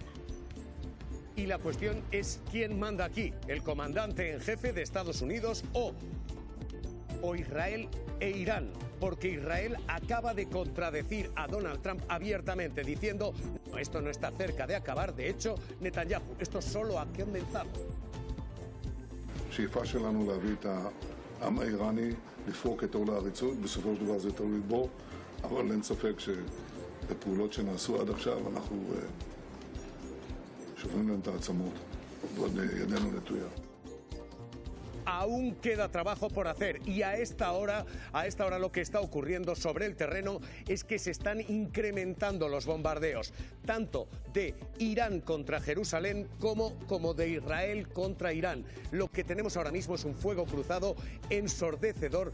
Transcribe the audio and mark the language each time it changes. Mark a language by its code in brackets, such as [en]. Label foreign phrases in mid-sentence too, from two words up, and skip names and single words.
[es] Y la cuestión es quién manda aquí, el comandante en jefe de Estados Unidos o Israel e Irán, porque Israel acaba de contradecir a Donald Trump abiertamente diciendo no, esto no está cerca de acabar. De hecho, Netanyahu, esto solo ha comenzado. [he] השאיפה שלנו להביא את העם האיראני לפרוק את עול העריצות, בסופו של דבר זה תלוי בו, אבל אין ספק שבפעולות שנעשו עד עכשיו אנחנו שוברים להם את העצמות, ועוד ידנו נטויה. [es] Aún queda trabajo por hacer y a esta hora lo que está ocurriendo sobre el terreno es que se están incrementando los bombardeos, tanto de Irán contra Jerusalén como de Israel contra Irán. Lo que tenemos ahora mismo es un fuego cruzado ensordecedor.